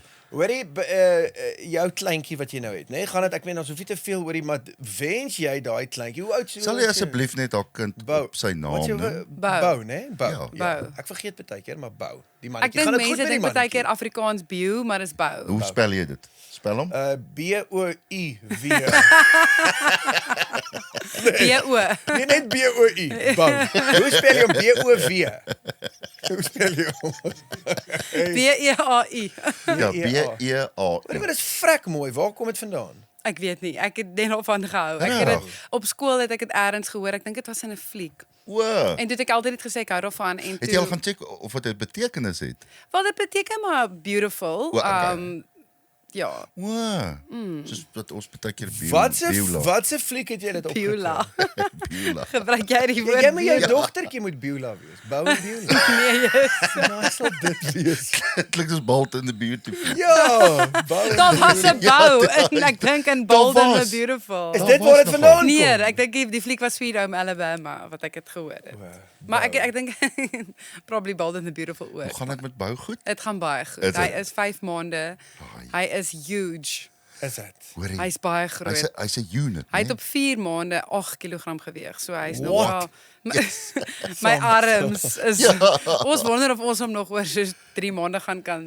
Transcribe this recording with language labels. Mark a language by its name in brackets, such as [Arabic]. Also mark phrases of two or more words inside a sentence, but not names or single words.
[Afrikaans] Hoorie, jou kleintjie wat jy nou het, nê? Gaan dit ek meen ons hoef nie te veel hoorie, maar wens jy daai kleintjie. Hoe oud is Sal jy asseblief net haar kind Bou. op sy naam Wat jy noem? Bou. né? Bou. Ja. Bou. Ek vergeet baie keer, maar bou. Die Ek mannetjie. dink Gaan dit goed mense met die dink baie keer mannetjie? Afrikaans bio, maar dis bou. Hoe spel jy dit? Spel hom? B-O-U-W. B-O. Nee, net B-O-U. Bou. Hoe spel jy hom? B-O-W. Hoe spel jy hom? B-E-A-U. Ja, B-E-A. B-E-A. Hoorie, maar dis vrek mooi. Waar kom dit vandaan? Ek weet nie. Ek het net daarvan gehou. Ek het dit op skool het ek dit eers gehoor. Ek dink dit was in 'n fliek. O. En toe het ek altyd net gesê ek hou daarvan en Het jy al toe gaan check of dit 'n betekenis het? wel dit beteken maar beautiful. O, okay. Ja, Soos wat ons baie keer Wat se fliek het jy dit Beulah. opgekry? Beulah. Gebruik jy die woord Jy moet jou Beulah? dogtertjie moet Beulah wees. Bou en Beulah. Nee, yes. Nou sal dit wees. Dit klink soos Bold in the Beautiful. Ja, Bou en Daar was 'n bou en ek dink in Bold and was. the Beautiful. Is Daar dit was waar dit nogal. vandaan kom? Nee, ek dink die fliek was Sweet Home Alabama wat ek het gehoor het. Maar ek dink probably Bold and the Beautiful Hoe ook. gaan dit met bou goed? Dit gaan baie goed. Is Hy dit? is 5 maande. Hy is huge. Is dit? Hoorie. Hy's baie groot. Hy's 'n unit, Hy het né? op 4 maande 8 kg geweeg. So hy's nog What? wel my arms is ons wonder of ons hom nog oor so 3 maande gaan kan